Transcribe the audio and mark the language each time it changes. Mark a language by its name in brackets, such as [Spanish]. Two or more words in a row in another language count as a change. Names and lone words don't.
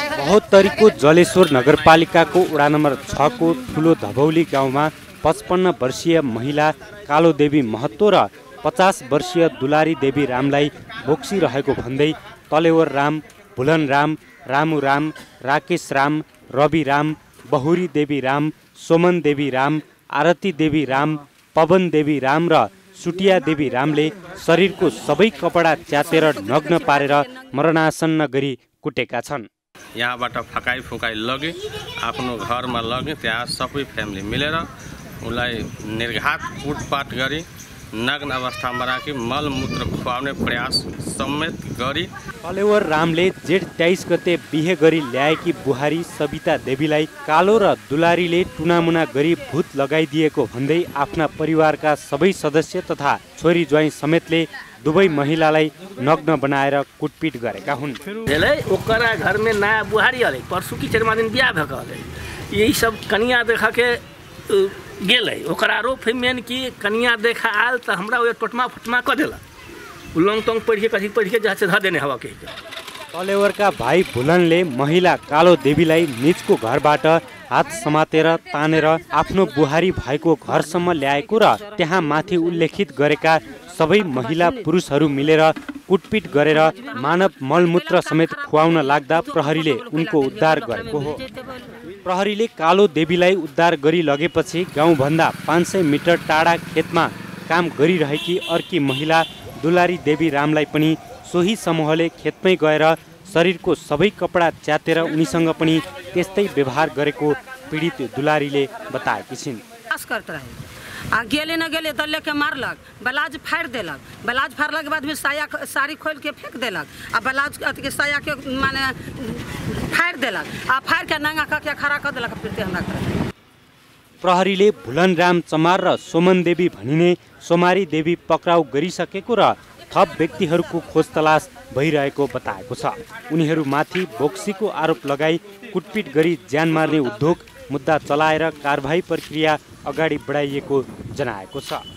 [Nepali] महोत्तरीको जलेश्वर नगरपालिकाको वडा नम्बर 6 को ठुलो धबौली गाउँमा 55 वर्षीय महिला कालोदेवी महतो र 50 वर्षीय दुलारी देवी रामलाई बोक्सिरहेको भन्दै तलेवर राम, भुलन राम, रामु राम, राकेश राम, रवि राम, बहुरी देवी राम, सोमन देवी राम, आरती देवी राम, पवन देवी राम र सुटिया देवी रामले शरीरको सबै कपडा च्यातेर नग्न पारेर मरणासन्न गरी कुटेका छन्। यहाँबाट फकाइ फुकाइ लगे आफ्नो घरमा लगे, त्यहाँ सबै फ्यामिली मिलेर उनलाई निर्घात कुटपाट गरी नग्न अवस्थामा राखी मलमूत्र खुवाउने प्रयास समेत गरी तलेवर रामले जेठ 23 गते बिहे गरी ल्याएकी बुहारी सबिता देवीलाई कालो र दुलारीले टुनामुना गरी भूत लगाइदिएको भन्दै आफ्ना परिवारका सबै सदस्य तथा छोरी ज्वाइँ समेतले दुवै महिलालाई नग्न बनाएर कुटपिट गरेका हुन्। [Maithili] ओकरा घर में नया बुहारी हले, परसू की चरमा दिन बियाह भक हले, यही सब कनिया देखा के गेलै, ओकरा आरोप है मेन कि कनिया देखा आयल तो हमरा वो टोटमा फुटमा क देला, उलंग तंग पढ़ के कथी पढ़ के जहाँ से ध देने हवा के। [Nepali] तलेवरका भाइ भुलनले महिला कालो देवीलाई निजको घरबाट हात समातेर तानेर आफ्नो बुहारी भाइको घरसम्म ल्याएको र त्यहाँ माथि उल्लेखित गरेका सबै महिला पुरुषहरू मिलेर कुटपिट गरेर मानव मलमूत्र समेत खुवाउन लाग्दा प्रहरीले उनको उद्धार गरेको हो। प्रहरीले कालो देवीलाई उद्धार गरी लगेपछि गाउँभन्दा 500 मिटर टाढा खेतमा काम गरिरहेकी अर्की महिला दुलारी देवी रामलाई पनि सोही समूहले खेतमै गएर शरीरको सबै कपडा च्यातेर उनीसँग पनि त्यस्तै व्यवहार गरेको पीडित दुलारीले बताएकी छिन्। [Maithili] गेले न गेले तो लेके मारलक, ब्लाउज फाड़ देलक, ब्लाउज फाड़ला के बाद में साड़ी खोल के फेंक देलक, आ ब्लाउज के साया के माने फाड़ देलक, आ फाड़ के नंगा करके खड़ा कर देलक। फिर हमरा [Nepali] प्रहरीले भुलन राम चमार र सोमन देवी भनिने सोमारी देवी पक्राउ गरिसकेको र थप व्यक्तिहरूको खोज तलास भइरहेको बताएको छ। उनीहरूमाथि बोक्सीको आरोप लगाई कुटपिट गरी ज्यान मार्ने उद्योग मुद्दा चलाएर कारबाही प्रक्रिया अगाडि बढाइएको जनाएको छ।